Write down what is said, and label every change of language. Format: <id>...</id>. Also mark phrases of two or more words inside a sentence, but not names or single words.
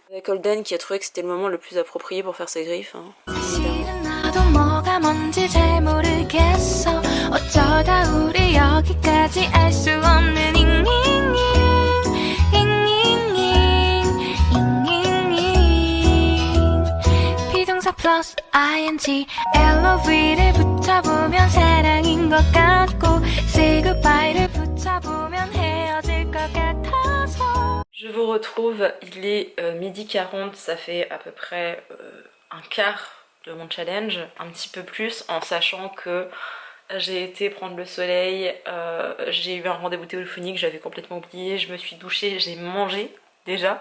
<fr>Avec Holden qui a trouvé que c'était le moment le plus approprié pour faire ses griffes, hein, évidemment.</fr> <en>plus ing</en> <ko>LOV를 붙여보면 사랑인 것 같고</ko> <en>say goodbye</en> <ko>를 붙여보면 헤어질 것 같아서.</ko> <fr>Je vous retrouve, il est 12h40, ça fait à peu près un quart de mon challenge, un petit peu plus, en sachant que j'ai été prendre le soleil, j'ai eu un rendez-vous téléphonique, j'avais complètement oublié, je me suis douchée, j'ai mangé déjà.</fr>